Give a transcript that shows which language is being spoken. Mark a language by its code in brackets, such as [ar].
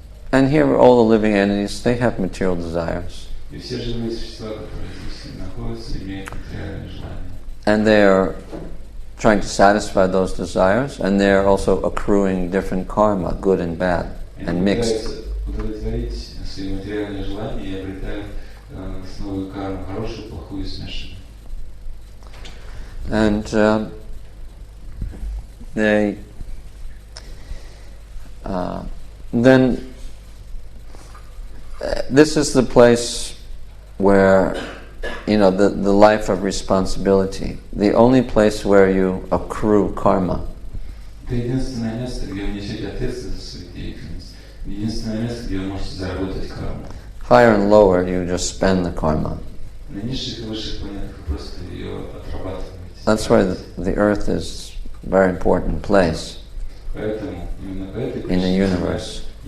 [en] And here all the living entities, they have material desires. [ru] И все живые существа, которые здесь находятся, имеют материальные желания. [en] And they are trying to satisfy those desires, and they are also accruing different karma, good and bad, and mixed. [ru] Удовлетворить свои материальные желания и обретают новую карму, хорошую, плохую и смешанную. [en] And then this is the place where, the life of responsibility, the only place where you accrue karma. [ru] Это единственное место, где вы несете ответственность за свою деятельность. Единственное место, где вы можете заработать карму. [en] Higher and lower, you just spend the karma. [ru] На низших и высших планетах вы просто ее отрабатываете. [en] That's why the earth is a very important place in the universe.